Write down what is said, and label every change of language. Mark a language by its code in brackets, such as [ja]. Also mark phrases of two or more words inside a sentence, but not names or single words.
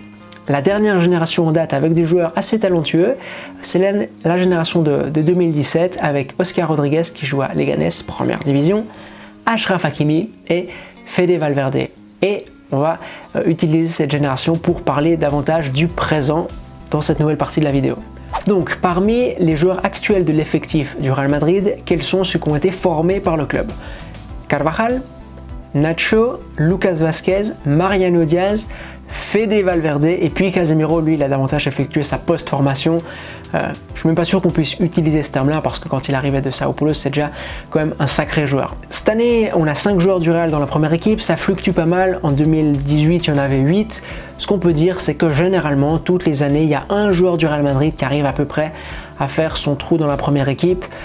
[fr] La dernière génération en date avec des joueurs assez talentueux, c'est la génération de 2017 avec Oscar Rodriguez qui joue à Leganés, première division, Achraf Hakimi et Fede Valverde. Et on va utiliser cette génération pour parler davantage du présent dans cette nouvelle partie de la vidéo. Donc, parmi les joueurs actuels de l'effectif du Real Madrid, quels sont ceux qui ont été formés par le club? Carvajal, Nacho, Lucas Vázquez, Mariano Diaz, Fede Valverde et puis Casemiro, lui, il a davantage effectué sa post-formation. Je ne suis même pas sûr qu'on puisse utiliser ce terme-là parce que quand il arrivait de Sao Paulo, c'est déjà quand même un sacré joueur. Cette année, on a 5 joueurs du Real dans la première équipe, ça fluctue pas mal. En 2018, il y en avait 8. Ce qu'on peut dire, c'est que généralement, toutes les années, il y a un joueur du Real Madrid qui arrive à peu près à faire son trou dans la première équipe.